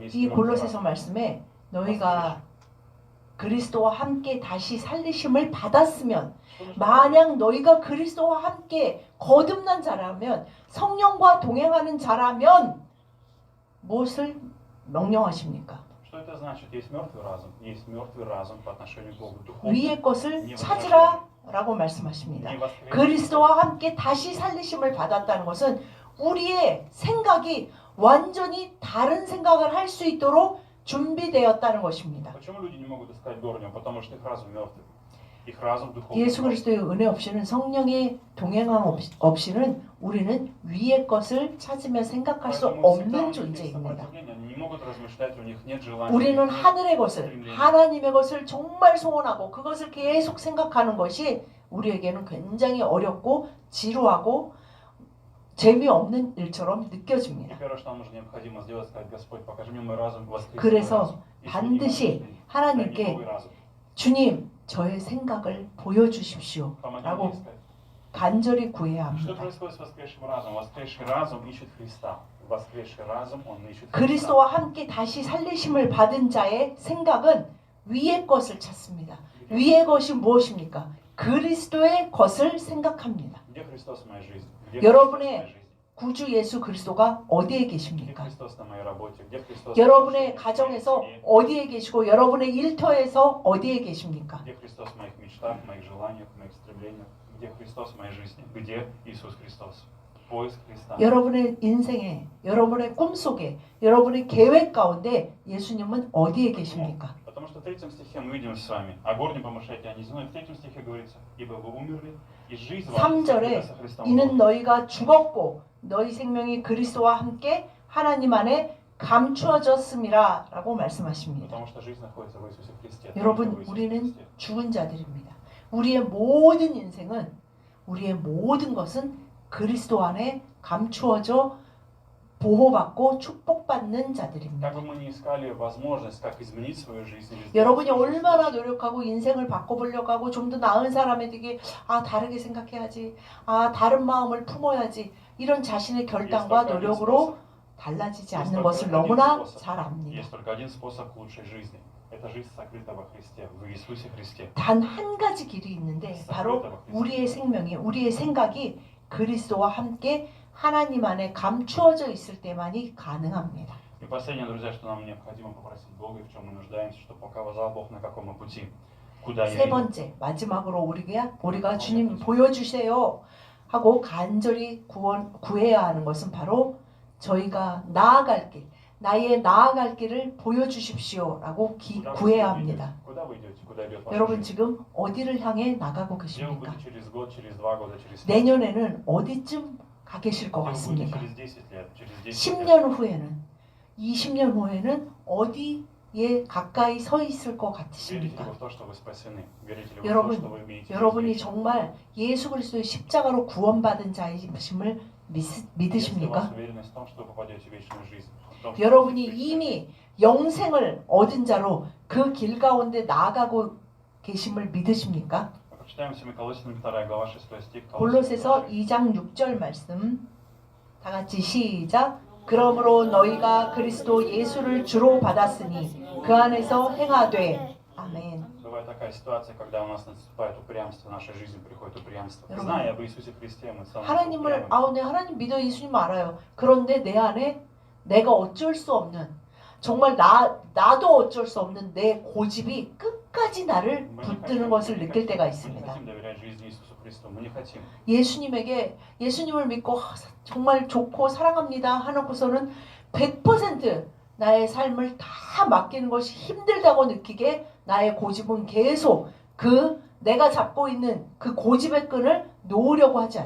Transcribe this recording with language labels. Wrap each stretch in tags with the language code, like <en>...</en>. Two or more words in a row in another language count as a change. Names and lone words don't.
<ru>Есть</ru> <ko>이</ko> <ru>мертвый</ru> <ko>골로새서</ko> <ru>разум.</ru> <ko>말씀에 너희가 그리스도와 함께 다시 살리심을 받았으면</ko> <ru>Что нужно</ru> <ko>만약 너희가 그리스도와 함께 거듭난 자라면 성령과 동행하는 자라면 무엇을 명령하십니까?</ko> <ru>Что Что это значит? Есть мертвый разум по отношению к Богу. Духовно</ru> <ko>위의 것을 찾으라 라고 말씀하십니다.</ko> <ru>не воскресший.</ru> <ko>그리스도와 함께 다시 살리심을 받았다는 것은 우리의 생각이 완전히 다른 생각을 할 수 있도록 준비되었다는 것입니다.</ko> <ru>Почему люди не могут искать горнего? Потому что их разум мертвый. Их разум духовный.</ru> <ko>예수 그리스도의 은혜 없이는 성령의 동행함 없이는 우리는 위의 것을 찾으며 생각할 수</ko> <ru>Поэтому всегда у</ru> <ko>없는</ko> <ru>них есть</ru> <ko>존재입니다.</ko> <ru>сопротивление, они не могут размышлять, у них нет желания.</ru> <ko>우리는 하늘의 것을, 하나님의 것을 정말 소원하고 그것을 계속 생각하는 것이 우리에게는 굉장히 어렵고 지루하고 재미없는 일처럼</ko> <ru>И</ru> <ko>느껴집니다.</ko> <ru>первое, что нам нужно необходимо сделать, сказать: Господь, покажи мне мой разум, воскреси мой</ru> <ko>그래서</ko> <ru>разум. Если</ru> <ko>반드시</ko> <ru>не мой</ru> <ko>하나님께</ko> <ru>дай мне новый разум.</ru> <ko>주님, 저의 생각을 보여주십시오</ko> <ru>Помоги мне</ru> <ko>라고</ko> <ru>искать.</ru> <ko>간절히 구해야</ko> <ru>Что</ru> <ko>합니다.</ko> <ru>происходит с воскресшим разумом? Воскресший разум ищет Христа. Воскресший разум, он ищет Христа.</ru> <ko>그리스도와 함께 다시 살리심을 받은 자의 생각은 위의 것을 찾습니다. 위의 것이 무엇입니까? 그리스도의 것을 생각합니다.</ko> <ru>Где Христос в моей жизни? Где</ru> <ko>여러분의</ko> <ru>Христос в моей жизни?</ru> <ko>구주 예수 그리스도가 어디에</ko> <ru>Где</ru> <ko>계십니까?</ko> <ru>Христос на моей работе? Где Христос</ru> <ko>여러분의</ko> <ru>в моей</ru> <ko>가정에서</ko> <ru>семье?</ru> <ko>어디에 계시고 여러분의 일터에서 어디에 계십니까?</ko> <ru>Где Христос в моих мечтах, в моих желаниях, в моих стремлениях? Где Христос в моей жизни? Где Иисус Христос? Поиск Христа.</ru> <ko>여러분의 인생에, 여러분의 꿈속에, 여러분의 계획 가운데 예수님은 어디에 계십니까?</ko> <ru>Потому что в 3 стихе мы видим с вами: о горнем помышляйте, о неземном. В 3 стихе говорится: ибо вы умерли, и жизнь ваша</ru> <ko>3절에</ko> <ru>со Христом.</ru> <ko>이는 너희가 죽었고 너희 생명이 그리스도와 함께 하나님 안에 감추어졌음이라 라고 말씀하십니다.</ko> <ru>Потому что жизнь находится в Иисусе Христе.</ru> <ko>여러분,</ko> <ru>В Иисусе</ru> <ko>우리는</ko> <ru>Христе.</ru> <ko>죽은 자들입니다. 우리의 모든 인생은, 우리의 모든 것은 그리스도 안에 감추어져 보호받고 축복받는 자들입니다.</ko> <ru>Как бы мы ни искали возможность, как изменить свою жизнь, или сделать</ru> <ko>여러분이</ko> <ru>свою жизнь</ru> <ko>얼마나</ko> <ru>лучше,</ru> <ko>노력하고 인생을 바꿔보려고 하고 좀 더 나은 사람이 되게 다르게 생각해야지, 다른 마음을 품어야지, 이런 자신의 결단과 노력으로 달라지지 않는 것을 너무나 잘 압니다.</ko> <ru>есть только один способ к лучшей жизни. Это жизнь сокрыта во Христе, в Иисусе Христе.</ru> <ko>단 한 가지 길이 있는데 바로 우리의 생명이, 우리의 생각이 그리스도와 함께 하나님 안에 감추어져 있을 때만이 가능합니다.</ko> <ru>И последнее, друзья, что нам необходимо попросить Бога, и в чем мы нуждаемся, чтобы показал Бог, на каком мы пути, куда я</ru> <ko>세</ko> <ru>иду.</ru> <ko>번째, 마지막으로 우리가 주님 보여주세요 하고 간절히 구해야 하는 것은 바로 저희가 나아갈 길, 나의 나아갈 길을 보여주십시오 라고</ko> <ru>Куда вы</ru> <ko>구해야</ko> <ru>идете?</ru> <ko>합니다.</ko> <ru>Куда вы идете? Куда идет ваша</ru> <ko>여러분</ko> <ru>жизнь?</ru> <ko>지금 어디를 향해 나가고</ko> <ru>Где вы</ru> <ko>계십니까?</ko> <ru>будете через год, через 2 года, через 5 лет?</ru> <ko>내년에는 어디쯤 가 계실 것</ko> <ru>Где вы будете</ru> <ko>같습니까?</ko> <ru>через 10 лет, через 10 лет?</ru> <ko>10년 후에는, 20년 후에는 어디에 가까이 서 있을 것</ko> <ru>Верите ли</ru> <ko>같으십니까?</ko> <ru>вы в то, что вы спасены? Верите ли вы в то,</ru> <ko>여러분,</ko> <ru>что вы имеете жизнь</ru> <ko>여러분이</ko> <ru>вечную?</ru> <ko>정말 예수 그리스도의 십자가로 구원받은 자이심을</ko> <ru>Есть ли у вас</ru> <ko>믿으십니까?</ko> <ru>уверенность в том, что вы попадете в вечную жизнь? В том, что</ru> <ko>여러분이</ko> <ru>вы Христе?</ru> <ko>이미 영생을 얻은 자로 그 길 가운데 나아가고 계심을 믿으십니까?</ko> <ru>Прочитаем с вами Колоссянам 2 глава 6 стих.</ru> <ko>골로새서 2장 6절 말씀 다 같이 시작. 그러므로 너희가 그리스도 예수를 주로 받았으니 그 안에서 행하되 아멘.</ko> <ru>Бывает такая ситуация, когда у нас наступает упрямство, в нашей жизни приходит упрямство.</ru> <ko>여러분,</ko> <ru>Зная об Иисусе Христе, мы становимся</ru> <ko>하나님을</ko> <ru>упрямыми.</ru> <ko>네 하나님 믿어 예수님 알아요. 그런데 내 안에 내가 어쩔 수 없는, 정말 나도 어쩔 수 없는 내 고집이 끝까지 나를</ko> <ru>Мы не</ru> <ko>붙드는</ko> <ru>хотим,</ru> <ko>것을</ko> <ru>мы не</ru> <ko>느낄 때가</ko> <ru>хотим, мы не</ru> <ko>있습니다.</ko> <ru>хотим доверять жизни Иисусу Христу. Мы не хотим.</ru> <ko>예수님을 믿고 정말 좋고 사랑합니다 하놓고서는 100% 나의 삶을 다 맡기는 것이 힘들다고 느끼게 나의 고집은 계속 내가 잡고 있는 그 고집의 끈을 놓으려고 하지</ko>